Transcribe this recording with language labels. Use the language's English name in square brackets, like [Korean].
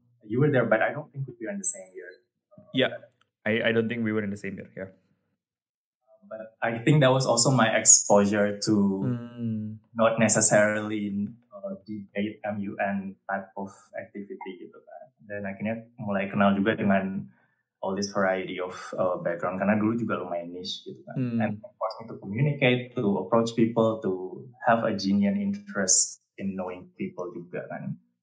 [English] You were there, but I don't think we were in the same year. Yeah, I don't think we were in the same year. Yeah. But I think that was also my exposure to not necessarily debate MUN type of activity [Indonesian] gitu kan. Dan akhirnya mulai kenal juga dengan [English] all this variety of background, [Indonesian] karena dulu juga lumayan niche gitu kan. [English] And of course to communicate, to approach people, to have a genuine interest in knowing people [Indonesian] juga kan.